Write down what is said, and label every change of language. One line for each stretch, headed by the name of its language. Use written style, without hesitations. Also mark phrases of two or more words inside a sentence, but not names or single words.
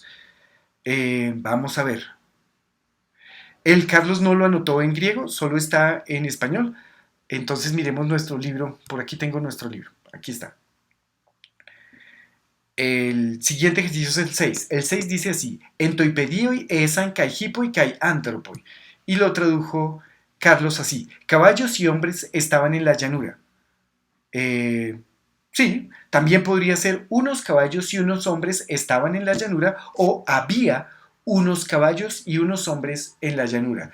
Spanish: Vamos a ver. El Carlos no lo anotó en griego, solo está en español. Entonces miremos nuestro libro. Por aquí tengo nuestro libro. Aquí está. El siguiente ejercicio es el 6. El 6 dice así:
Greek: Ἐν τῷ πεδίῳ ἦσαν καὶ ἵπποι καὶ ἄνθρωποι.
Spanish: Y lo tradujo Carlos así: caballos y hombres estaban en la llanura. Sí, también podría ser unos caballos y unos hombres estaban en la llanura o había unos caballos y unos hombres en la llanura.